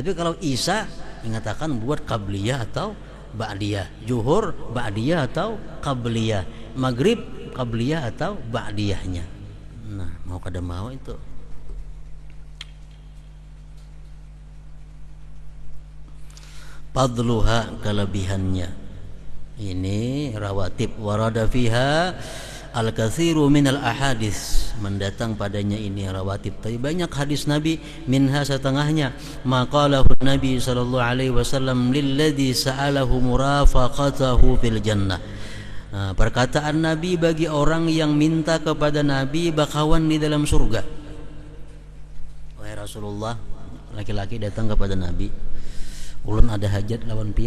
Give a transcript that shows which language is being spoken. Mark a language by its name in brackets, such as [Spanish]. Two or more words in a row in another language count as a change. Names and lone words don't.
[Indonesian] Tapi kalau isya mengatakan buat qabliyah atau ba'diyah, zuhur ba'diyah atau qabliyah, maghrib qabliyah atau ba'diyahnya. [Banjar] Nah, mau kada mau itu. Fadluha, kelebihannya. [Arabic] Ini رواتب ورد فيها الكثير من الأحاديث, [Indonesian] mendatang padanya ini rawatib. Tapi banyak hadis Nabi, [Arabic] منها setengahnya مقاله النبي صلى الله عليه وسلم للذي سأله مرافقته في الجنة. [Indonesian] Nah, perkataan Nabi bagi orang yang minta kepada Nabi bakawan di dalam surga. [Banjar] Wahai Rasulullah, laki-laki datang kepada Nabi, ulun ada hajat lawan pian.